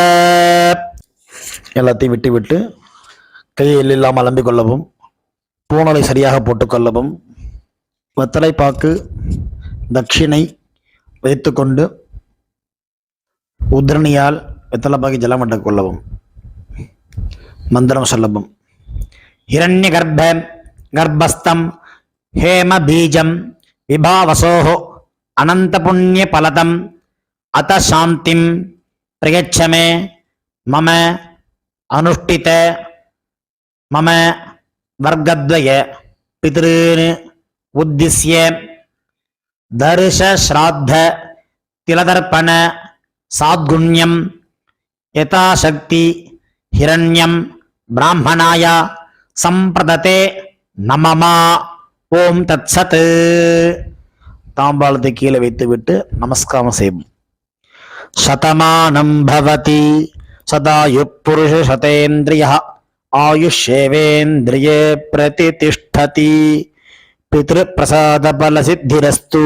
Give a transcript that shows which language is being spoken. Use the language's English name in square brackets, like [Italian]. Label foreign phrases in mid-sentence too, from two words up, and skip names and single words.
[Tamil] எல்லாத்தையும் விட்டு விட்டு கையில் இல்லாமல் அலம்பிக் கொள்ளவும். பூணலை சரியாக போட்டுக்கொள்ளவும். வெத்தலை பாக்கு தட்சிணை வைத்துக்கொண்டு உத்ரணியால் வெத்தலை பாக்கி ஜலம் விட்டுக் கொள்ளவும். மந்திரம் சொல்லவும். [Sanskrit] हिरण्य गर्भ गर्भस्थं हेम बीजं विभावसोः अनंत पुण्य फलदम अत शांतिं प्रयच्छ मे मम अनुष्ठित मम वर्गद्वय पितॄन् उद्दिश्य दर्श श्राद्ध तिलदर्पण साद्गुण्यं यथाशक्ति हिरण्यं ब्राह्मणाय संप्रदते நமமா. ॐ तत्सत्. [Tamil] தாம்பாளத்தை கீழே வைத்துவிட்டு நமஸ்காரம் செய்யும். [Sanskrit] शतमानं भवति शतायु पुरुष शतेन्द्रिय आयुष्येवेन्द्रिये प्रतितिष्ठति पितृ प्रसाद फल सिद्धिरस्तु.